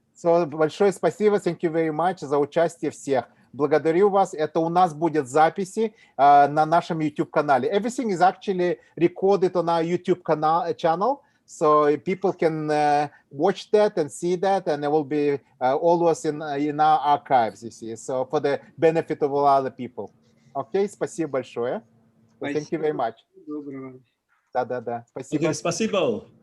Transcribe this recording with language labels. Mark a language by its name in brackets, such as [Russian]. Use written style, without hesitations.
[Russian] So, большое спасибо, [English] thank you very much [Russian] за участие всех. Благодарю вас. Это у нас будет записи на нашем YouTube-канале. [English] Everything is actually recorded on our YouTube channel, so people can watch that and see that, and it will be always in our archives, you see, so for the benefit of all other people. [Russian] Okay, спасибо большое. [English] Thank you very much. [Russian] Доброго. Да. Спасибо. Okay, спасибо.